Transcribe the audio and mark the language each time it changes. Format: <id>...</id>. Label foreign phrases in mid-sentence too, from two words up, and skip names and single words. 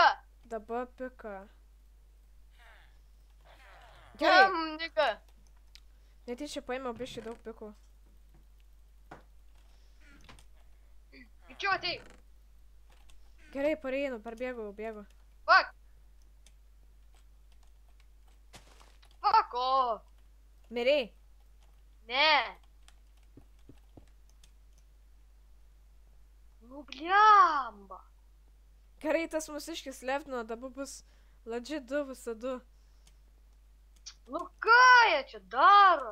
<lt>Dabar pika. Bum, niga! Netyčia paėmiau biškai daug pikų. Greičiau ateik. Gerai, pareinu, parbėgau, bėgu.</lt> <en>Fuck! Fuck off!</en> <lt>Mirei. Ne! Nu, bliamba! Gerai, tas mūsiškis leftino, dabar bus legit 2 visa 2. Nu ką jie čia daro?</lt>